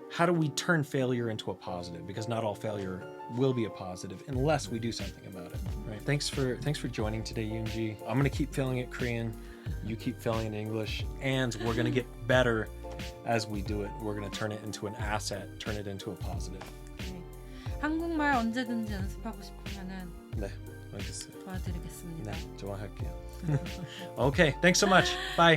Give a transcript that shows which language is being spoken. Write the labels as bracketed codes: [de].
[en] How do we turn failure into a positive? Because not all failure will be a positive unless we do something about it. Right? Thanks for joining today, Yoonji. I'm gonna keep failing it Korean. You keep failing in English, and we're gonna get better as we do it. We're gonna turn it into an asset, turn it into a positive. [ko] 네. 한국말 언제든지 연습하고 싶으면은 네, 알겠어요. 도와드리겠습니다. 네, 좋아할게요. [en] Okay, thanks so much. Bye.